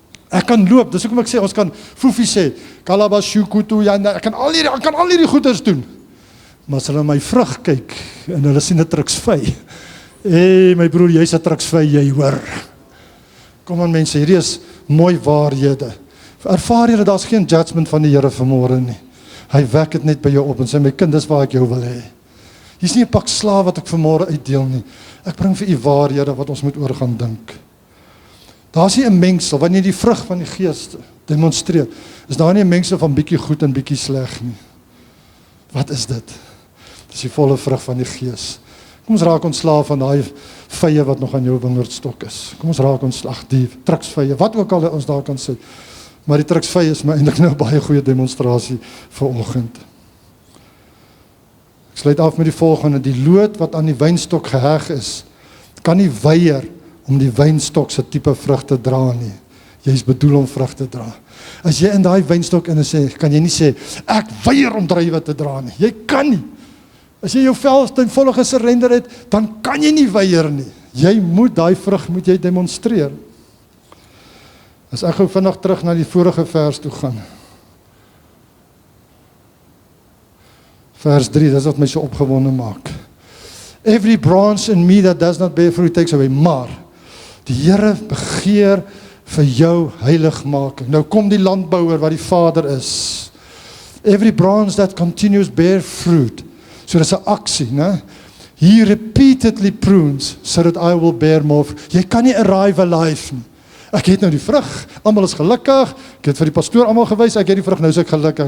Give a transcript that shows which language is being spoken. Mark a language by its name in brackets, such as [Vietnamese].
[Afrikaans] Ek kan loop, dis hoekom ek sê, ons kan foefie sê, kalabashukutu, ja, ek kan al hierdie goeders doen. Maar as hulle my vrug kyk, en hulle sien 'n truksvy, Hey my broer, jy's 'n truksvy, jy hoor. Kom aan mense, hierdie is mooi waarhede. Ervaar jy dat daar's geen judgment van die Here vanmôre nie. Hy wek dit net by jou op en sê, my kind, dis waar ek jou wil hê. Hier's nie 'n pak slaaf wat ek vanmôre uitdeel nie. Ek bring vir u waarhede wat ons moet oor gaan dink. Daar's nie 'n mengsel, wanneer die vrug van die Gees demonstreer, is daar nie 'n mengsel van bietjie goed en bietjie sleg nie. Wat is dit? Dis die volle vrug van die Gees. Kom ons raak ontslaaf van daai vye wat nog aan jou wingerdstok is. Kom ons raak ontslag die truksvye, wat ook al ons daar kan sit. Maar die truksvye is my eintlik nou 'n baie goeie demonstrasie vir oggend. Ek sluit af met die volgende: die loot wat aan die wynstok geheg is, kan nie weier om die wynstok se tipe vrug te dra nie. Jy is bedoel om vrug te dra. As jy in daai wynstok in sê, kan jy nie sê, ek weier om druiwe te dra nie. Jy kan nie. As jy jou vel ten volle gesurrender het, dan kan jy nie weier nie. Jy moet daai vrug moet jy demonstreer. As ek gou vinnig terug na die vorige vers toe gaan. Vers 3, dis wat my so opgewonde maak. [English] Every branch in me that does not bear fruit takes away. [Afrikaans] Maar die Here begeer vir jou heiligmaking. Nou kom die landbouer wat die Vader is. [English] Every branch that continues bear fruit. [Afrikaans] So dis 'n aksie, né? [English] He repeatedly prunes so that I will bear more fruit. [Afrikaans] Jy kan nie [English] arrive alive [Afrikaans] nie. Ek het nou die vrug, almal is gelukkig. Ek het vir die pastoor almal gewys, ek het die vrug, nou is ek gelukkig.